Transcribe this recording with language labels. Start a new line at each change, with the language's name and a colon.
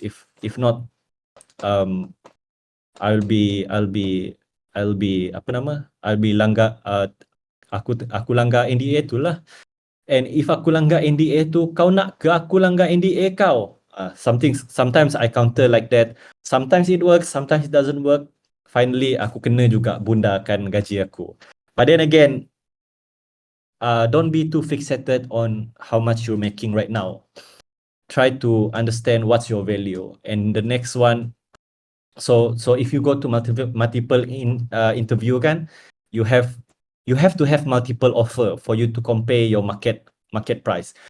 English: If not, I'll be
Malay: apa nama? I'll be langgar aku langgar NDA tu lah.
English: And if
Malay: aku langgar NDA tu, kau nak ke aku langgar NDA kau?
English: Sometimes I counter like that. Sometimes it works, sometimes it doesn't work.
Malay: Finally, aku kena juga bundakan gaji aku.
English: But then again, don't be too fixated on how much you're making right now. Try to understand what's your value. And the next one, so if you go to multiple interview kan, you have to have multiple offer for you to compare your market price.